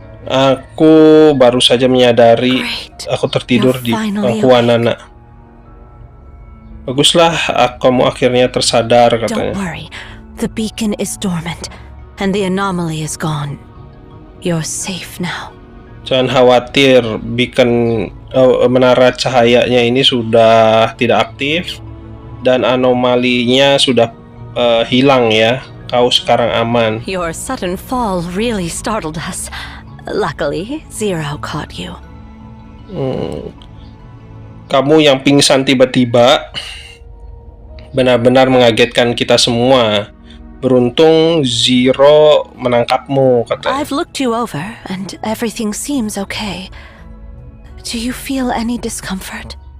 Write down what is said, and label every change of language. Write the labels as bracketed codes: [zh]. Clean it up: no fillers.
[id] Aku baru saja menyadari aku tertidur di pangkuan anak. Baguslah, kamu akhirnya tersadar katanya. [en] Don't worry, the beacon is dormant, and the anomaly is gone. You're safe now. [id] Jangan khawatir, beacon menara cahayanya ini sudah tidak aktif dan anomalinya sudah hilang ya. Kau sekarang aman. [en] Your sudden fall really startled us. Luckily, Zero caught you. [id] Kamu yang pingsan tiba-tiba benar-benar mengagetkan kita semua. Beruntung Zero menangkapmu, katanya. [en] I've looked you over, and everything seems okay. Do you feel any discomfort?